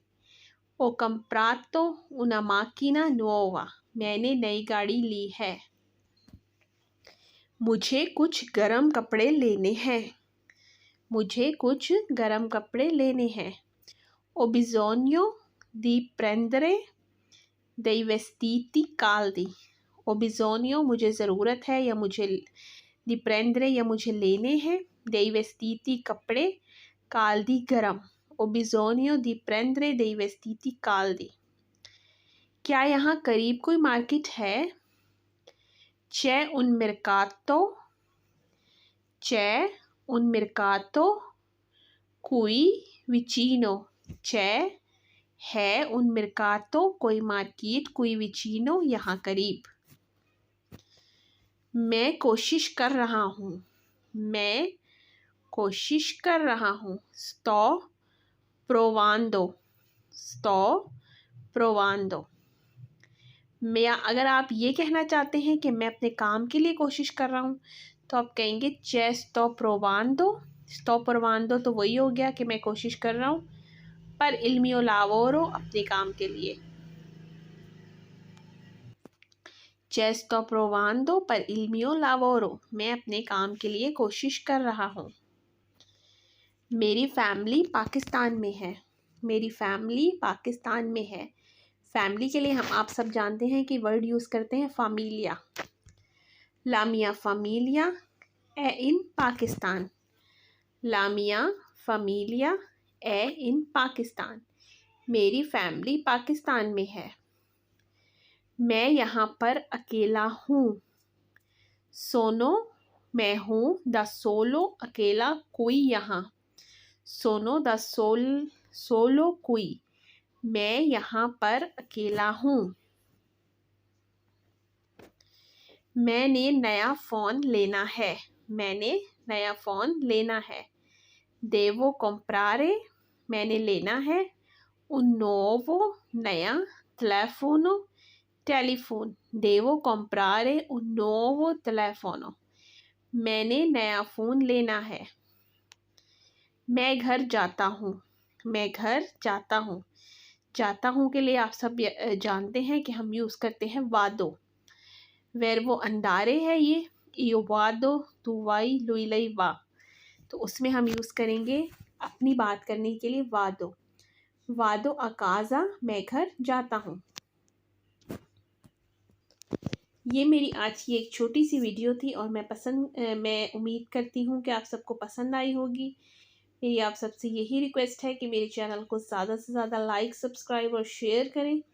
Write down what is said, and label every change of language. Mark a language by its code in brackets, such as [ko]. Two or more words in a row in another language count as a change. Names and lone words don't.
[it] Ho comprato una macchina nuova। [hi] मैंने नई गाड़ी ली है। मुझे कुछ गर्म कपड़े लेने हैं। मुझे कुछ गर्म कपड़े लेने हैं। [it] Ho bisogno di prendere dei vestiti caldi। Ho bisogno [hi] मुझे ज़रूरत है या मुझे [it] di prendere [hi] या मुझे लेने हैं [it] dei vestiti कपड़े caldi गरम ho bisogno di prendere dei vestiti caldi। [hi] क्या यहाँ करीब कोई मार्केट है? [it] c'è un mercato qui vicino। [hi] c'è है [it] un mercato [hi] कोई मार्केट [it] qui vicino [hi] यहाँ करीब। मैं कोशिश कर रहा हूँ [it] sto provando। [hi] मैं अगर आप ये कहना चाहते हैं कि मैं अपने काम के लिए कोशिश कर रहा हूँ तो आप कहेंगे [it] c'è sto provando [hi] तो वही हो गया कि मैं कोशिश कर रहा हूँ, पर [it] il mio lavoro [hi] अपने काम के लिए। [it] c'è sto provando per il mio lavoro [hi] मैं अपने काम के लिए कोशिश कर रहा हूँ। मेरी फैमिली पाकिस्तान में है। फैमिली के लिए आप सब जानते हैं कि वर्ड यूज़ करते हैं familia। [it] La mia famiglia è in Pakistan। La mia famiglia è in Pakistan। [hi] मेरी फैमिली पाकिस्तान में है। मैं यहाँ पर अकेला हूँ। sono मैं हूँ [it] da solo [hi] अकेला कोई यहाँ। [it] sono da solo qui [hi] मैं यहाँ पर अकेला हूँ। मैंने नया फ़ोन लेना है। [it] devo comprare [hi] मैंने लेना है [it] un nuovo [hi] नया टेलीफोन। [it] devo comprare un nuovo telefono [hi] मैंने नया फ़ोन लेना है। मैं घर जाता हूँ। जाता हूँ के लिए आप सब जानते हैं कि हम यूज़ करते हैं वादो। [it] verbo andare [hi] है ये [it] io vado tu vai lui lei va, [hi] तो उसमें हम यूज़ करेंगे अपनी बात करने के लिए [it] vado a casa [hi] मैं घर जाता हूँ। ये मेरी आज की एक छोटी सी वीडियो थी और मैं उम्मीद करती हूँ कि आप सबको पसंद आई होगी। मेरी आप सबसे यही रिक्वेस्ट है कि मेरे चैनल को ज़्यादा से ज़्यादा लाइक, सब्सक्राइब और शेयर करें।